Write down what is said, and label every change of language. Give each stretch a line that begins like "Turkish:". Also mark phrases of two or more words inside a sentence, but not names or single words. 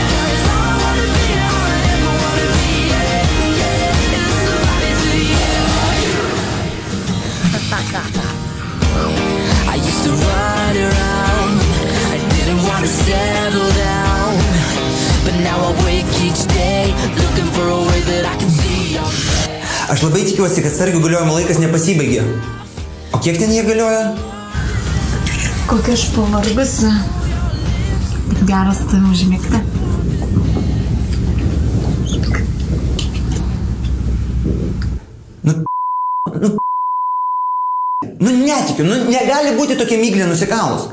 English: 'Cause all I wanna be, all I ever wanna be, is somebody to you. I used to run around, didn't want to settle down, but now I wake each day looking for a way that I can see your face.
Lithuanian: Aš labai tikiuosi, kad sargių galiojimo laikas nepasibaigė. O kiek ten jie galioja? Kokia aš pavargusi. Taip geras tavim užmigti. Nu netikiu, negali būti tokia myglė nusikalus.